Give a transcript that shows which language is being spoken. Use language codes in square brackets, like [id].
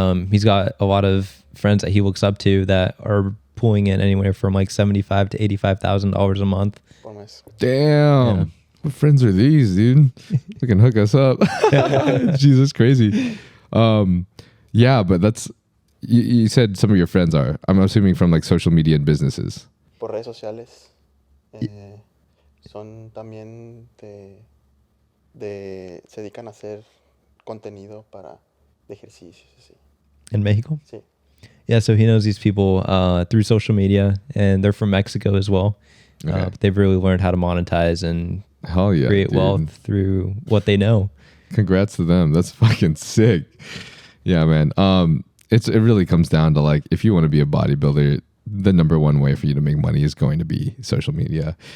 [en] He's got a lot of friends that he looks up to that are pulling in anywhere from like $75,000 to $85,000 a month. [es] Por mes. [en] damn. Yeah. What friends are these, dude? They can hook us up. Jesus, crazy. Yeah, but that's you said some of your friends are. I'm assuming from like social media and businesses. [es] Por redes sociales. Son también se dedican a hacer contenido de ejercicios, así. [en] In Mexico? [es] Sí. [en] Yeah, so he knows these people through social media, and they're from Mexico as well. Okay. They've really learned how to monetize and Hell yeah, create dude. wealth through what they know. Congrats to them. That's fucking sick. Yeah, man. It really comes down to like if you want to be a bodybuilder, the number one way for you to make money is going to be social media.